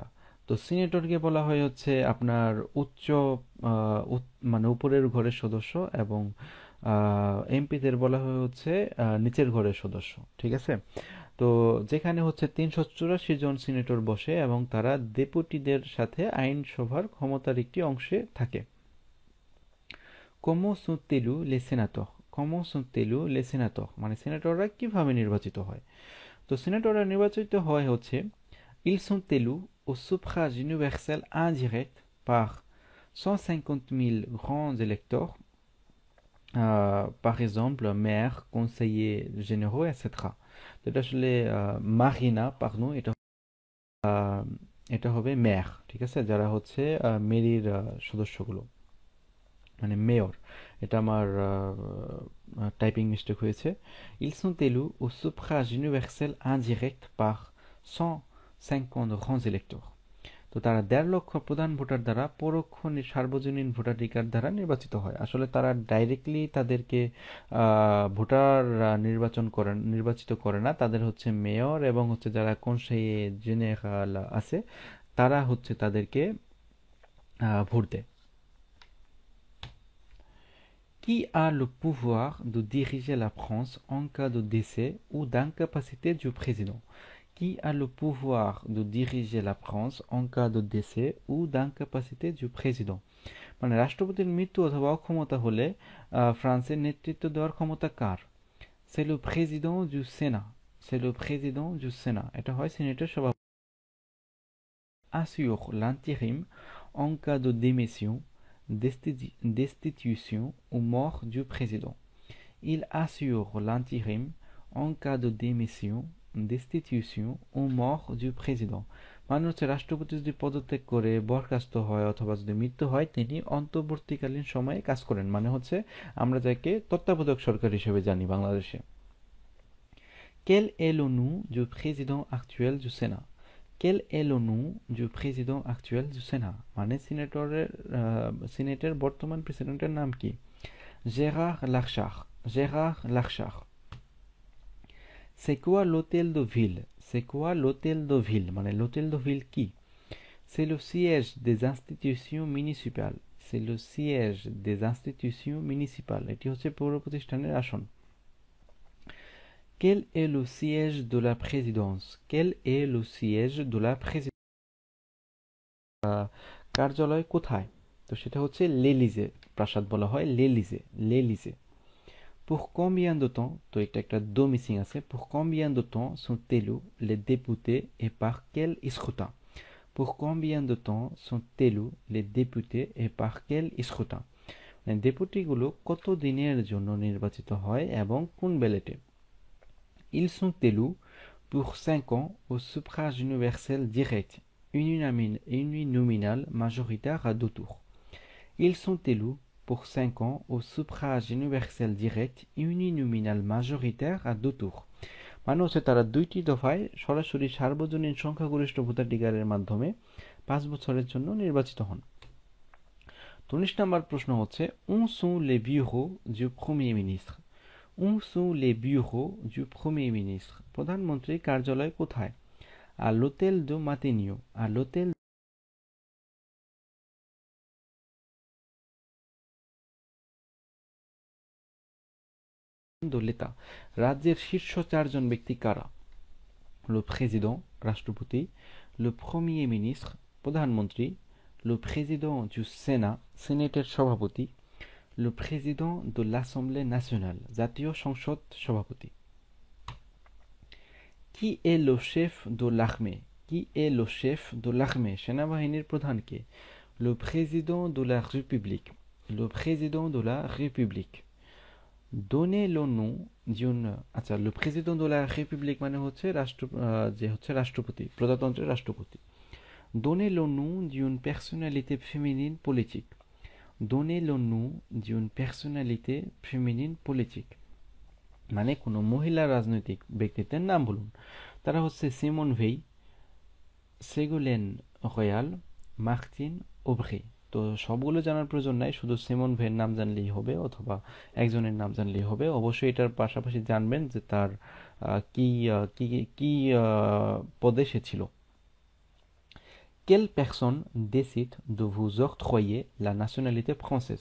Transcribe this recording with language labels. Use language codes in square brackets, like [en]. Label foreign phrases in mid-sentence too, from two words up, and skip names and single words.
[bn] তো সিনেটরকে বলা হয় হচ্ছে আপনার মানে উপরের ঘরের সদস্য, এবং এমপিদের বলা হয় হচ্ছে নিচের ঘরের সদস্য। ঠিক আছে, তো যেখানে হচ্ছে 384 জন সিনেটর বসে এবং তারা ডেপুটিদের সাথে আইনসভার ক্ষমতার একটি অংশে থাকে। [fr] Comment sont élus les sénateurs? Comment sont élus les sénateurs? [bn] মানে সিনেটররা কিভাবে নির্বাচিত হয়? তো সিনেটররা নির্বাচিত হয় হচ্ছে [fr] ils sont élus au suffrage universel indirect par 150 000 grands électeurs, par exemple maires, conseillers généraux, etc. [bn] তো এটা আসলে মারিনা, পার্ডন, এটা হবে মেয়র। ঠিক আছে, যারা হচ্ছে মেরির সদস্যগুলো, মানে মেয়র। এটা আমার [en] typing mistake [bn] হয়েছে। [fr] ils sont élus au suffrage universel indirect par 150 grands électeurs. [bn] তো তারা 1.5 লক্ষ প্রধান ভোটার দ্বারা পরোক্ষ সার্বজনীন ভোটাধিকার দ্বারা নির্বাচিত হয়। আসলে তারা ডাইরেক্টলি তাদেরকে ভোটার নির্বাচিত করে না, তাদের হচ্ছে মেয়র এবং হচ্ছে যারা [fr] conseiller général [bn] আছে তারা হচ্ছে তাদেরকে ভোট দেয়। [fr] Qui a le pouvoir de diriger la France en cas de décès ou d'incapacité du président? Qui a le pouvoir de diriger la France en cas de décès ou d'incapacité du président? [bn] মানে রাষ্ট্রপতির মৃত্যু অথবা অক্ষমতা হলে ফ্রান্সের নেতৃত্ব দেওয়ার ক্ষমতা কার? [fr] C'est le président du Sénat. C'est le président du Sénat. [bn] এটা হয় সিনেটের সভাপতি। [fr] Assure l'intérim en cas de démission, destitution ou mort du président. Il assure l'intérim en cas de démission, destitution ou mort du président. [bn] মানে হচ্ছে রাষ্ট্রপতি যদি পদত্যাগ করে বরখাস্ত হয় অথবা যদি মৃত্যু হয় তিনি অন্তর্বর্তীকালীন সময়ে কাজ করেন, মানে হচ্ছে আমরা যাকে তত্ত্বাবধায়ক সরকার হিসেবে জানি বাংলাদেশে। [fr] Quel est le nom du président actuel du Sénat? Quel est le nom du président actuel du Sénat? [bn] মানে সিনেটের বর্তমান প্রেসিডেন্টের নাম কি? [fr] Gérard Larcher. Gérard Larcher. C'est quoi l'hôtel de ville? C'est quoi l'hôtel de ville? [bn] মানে [fr] l'hôtel de ville [bn] কি? [fr] C'est le siège des institutions municipales. C'est le siège des institutions municipales. [bn] এটি হচ্ছে পৌর প্রতিষ্ঠানের আসন। Quel est le siège de la présidence? Quel est le siège de la présidence? কার্যালয় কোথায়? তো সেটা হচ্ছে l'Élysée, প্রাসাদ বলা হয় l'Élysée, l'Élysée. [fr] Pour combien de temps, [bn] তো এটা একটা [en] do missing [bn] আছে, [fr] pour combien de temps sont élus les députés et par quel scrutin? Pour combien de temps sont élus les députés et par quel scrutin? [bn] মানে ডেপুটিগুলো কত দিনের জন্য নির্বাচিত হয় এবং কোন ব্যালটে? [fr] Ils sont élus pour 5 ans au suffrage universel direct, uninominal majoritaire à 2 tours. Ils sont élus pour 5 ans au suffrage universel direct, uninominal majoritaire à 2 tours. [bn] মানে হচ্ছে তারা দুইটি দফায় সরাসরি সার্বজনীন সংখ্যাগরিষ্ঠ ভোটাধিকারের মাধ্যমে 5 বছরের জন্য নির্বাচিত হন। 19 নম্বর প্রশ্ন হচ্ছে [fr] où sont les bureaux du premier ministre? Où sont les bureaux du premier ministre? [bn] প্রধানমন্ত্রীর কার্যালয় কোথায়? [fr] À l'hôtel de Matignon. À l'hôtel de l'État. [bn] রাজ্যের শীর্ষ 4 জন ব্যক্তি কারা? [fr] Le président, রাষ্ট্রপতি, le premier ministre, প্রধানমন্ত্রী, le président du Sénat, [bn] সিনেটের সভাপতি, [fr] le président de l'Assemblée nationale, [bn] জাতীয় সংসদ সভাপতি। [fr] Qui est le chef de l'armée? Qui est le chef de l'armée? [bn] সেনাবাহিনীর প্রধান কে? [fr] Le président de la République. Le président de la République. Donnez le nom d'une... আচ্ছা, le président de la République [bn] মানে হচ্ছে রাষ্ট্রপতি, প্রজাতন্ত্রের রাষ্ট্রপতি। [fr] Donnez le nom d'une personnalité féminine politique. donnez le nom d'une personnalité féminine politique [bn] মানে কোনো মহিলা রাজনৈতিক ব্যক্তিত্বের নাম বলুন তারা হচ্ছে সিমন ভেই সেগুলেন রয়াল মার্টিন ওব্রে তো সবগুলো জানার প্রয়োজন নাই শুধু সিমন ভের নাম জানলেই হবে অথবা একজনের নাম জানলেই হবে অবশ্যই এটার পাশাপাশি জানবেন যে তার কি কি কি পদে সে ছিল [fr] Quelle personne décide de vous octroyer la nationalité française?